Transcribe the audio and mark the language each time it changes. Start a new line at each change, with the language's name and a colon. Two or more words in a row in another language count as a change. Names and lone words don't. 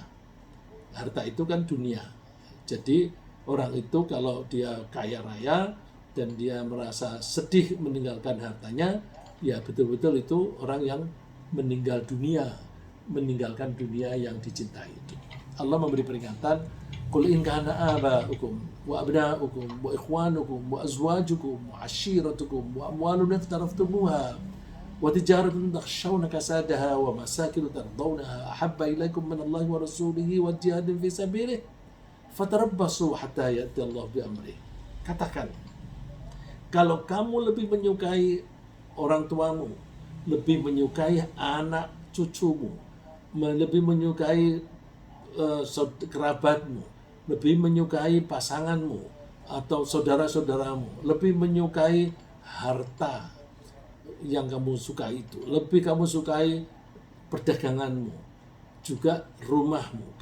Indonesian: Harta itu kan dunia. Jadi orang itu kalau dia kaya raya dan dia merasa sedih meninggalkan hartanya, ya betul-betul itu orang yang meninggalkan dunia yang dicintai itu. Allah memberi peringatan,
Arabic: قل إن كان آباؤكم وأبناؤكم وإخوانكم وأزواجكم وعشيرتكم وأموال اقترفتموها وتجارة تخشون كسادها ومساكن ترضونها أحب إليكم من الله ورسوله وجهاد في سبيله فتربصوا حتى يأتي الله بأمره.
Indonesian: Katakan, kalau kamu lebih menyukai orang tuamu, lebih menyukai anak cucumu, lebih menyukai kerabatmu, lebih menyukai pasanganmu atau saudara-saudaramu, lebih menyukai harta yang kamu sukai itu, lebih kamu sukai perdaganganmu, juga rumahmu.